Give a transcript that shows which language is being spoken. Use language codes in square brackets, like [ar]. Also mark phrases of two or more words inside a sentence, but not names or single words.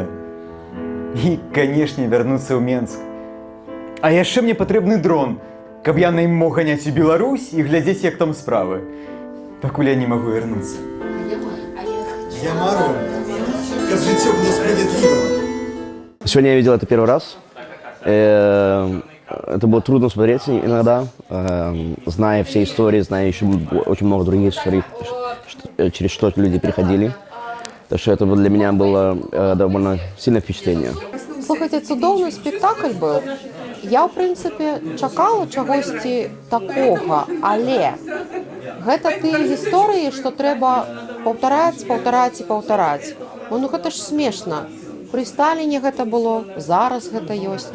[be] І, канешне, вярнуцца ў Менск. А яшчэ мне патрэбны дрон, каб я на ім мог ганяць у Беларусь і глядзець, як там справы. Пакуль я не магу вярнуцца. Я мару, каб жыццё было справядлівым. [ru] Сегодня я видел это первый раз. Это было трудно смотреть иногда, зная все истории, зная еще очень много других историй, через что люди переходили. Так что это для меня было довольно сильное впечатление. [be] Слухайте, цудоўны спектакль быў. Я, ў прынцыпе, чакала чагосьці такога, але гэта тыя гісторыі, што трэба паўтараць і паўтараць. Ну гэта ж смешна. Пры Сталіне гэта было, зараз гэта ёсць.